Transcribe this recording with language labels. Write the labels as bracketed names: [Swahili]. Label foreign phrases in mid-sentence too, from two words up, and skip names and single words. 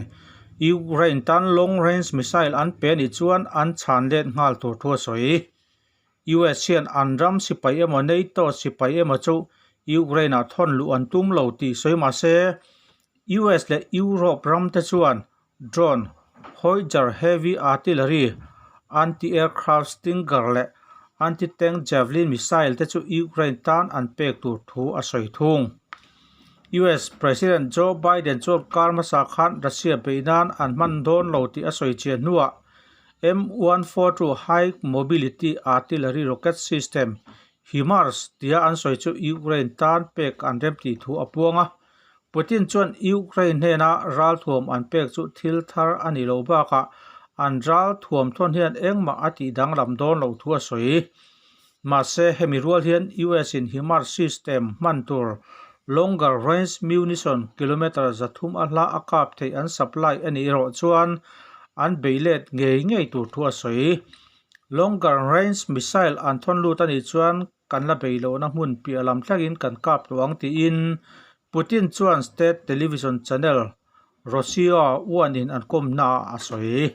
[Mizo] Ukraine tan long range missile an pe ni chuan an chan let ngal tur thua soi US hian an ram sipai emaw NATO sipai emaw chu Ukraine a thon lu an tum lo ti soima se US le Europe ram te chuan [English] drone Howitzer heavy artillery anti-aircraft Stinger [Mizo] le [English] anti-tank Javelin missile [Mizo] te chu Ukraine tan an pek tur thu a soi thung US President Joe Biden chu karmasa khan Russia beinan an man don lo ti a soi chian nuwa M142 high mobility artillery rocket system HIMARS tia an soi chu Ukraine tan pek an rem ti thu apuanga Putin chuan Ukraine hena ral thuam an pek chu thil thar ani lo baka an ral thuam thon hian engma ati dang lam don lo thu a soi ma se hemi rual hian US in HIMARS system mantur [English] longer range munition [Mizo] kilometer zathum a hla a kap thei an supply ani ro chuan an beilet ngei tur thu a soi [English] longer range missile [Mizo] an thon lut ani chuan kan la beilo na hmun pi alam thlangin kan kap tuang ti in Putin chuan [English] state television channel [Mizo] Russia one in an kom na a soi